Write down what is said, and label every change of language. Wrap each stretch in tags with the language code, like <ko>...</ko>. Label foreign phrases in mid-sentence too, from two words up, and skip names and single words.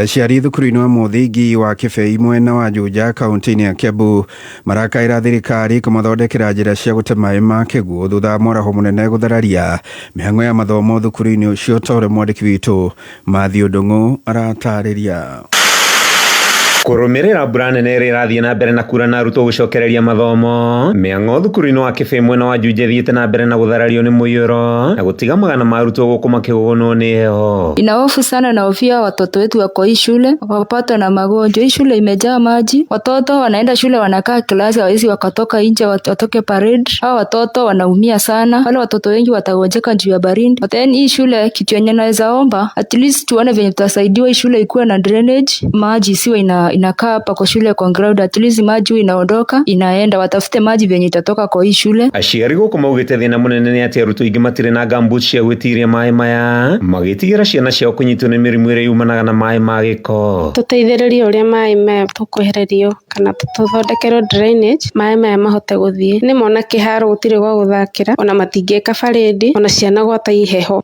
<ki>Aciari thukuru-inĩ wa mũthingi wa Kĩbei mwena wa Juja kaunti-inĩ ya Kiambu marakaĩra thirikari kũmathondekera njĩra cia gũte maĩ ma kĩguũ thutha wa mwaraho mũnene gũthararia mĩhang'o ya mathomo thukuru-inĩ ũcio, ta ũrĩa mwandĩki witũ Mathiũ Ndung'u aratarĩria. Kũrũmĩrĩra mbura nene ĩrĩa ĩrathiĩ na mbere na kura na arutwo gũcokereria mathomo, mĩhang'o thukuru-inĩ wa Kĩbei mwena wa Juja ĩthiĩte na mbere na gũtharario nĩ mũiyũro na gũtiga magana ma arutwo gũkũ makĩgũgũnwo nĩ heho.</ki> <sw>Inahofu sana na hofia watoto wetu wako hii shule wapatwa na magonjwa. Hii shule imejaa maji, watoto wanaenda shule wanakaa klasi, hawezi wakatoka nje watoke parade. Hao watoto wanaumia sana, wale watoto wengi watagonjeka juu ya baridi. Then hii shule kitu yenye naweza omba</sw> <en>at least</en> <sw>tuone venye tutasaidiwa hii shule ikuwe na drainage, maji isiwe inakaa hapa kwa shule kwa ground,</sw> <en>at least</en> <sw>maji inaondoka inaenda, watafute maji venye itatoka kwa hii shule.</sw> <ki>Aciari guku maugite thina munene ni ati arutwo ingi matire na gambut cia gwitiria mai maya magitigira ciana ciao kunyitwo ni mirimu ire yumanaga na mai ma giko. Tuteithĩrĩrie uria mai maya tukwehererio kana tuthondekerwo drainage mai maya mahote guthie. Ni mona kiharo gutire gwa guthakira ona matingĩka faredi ona ciana gwata iheho.</ki>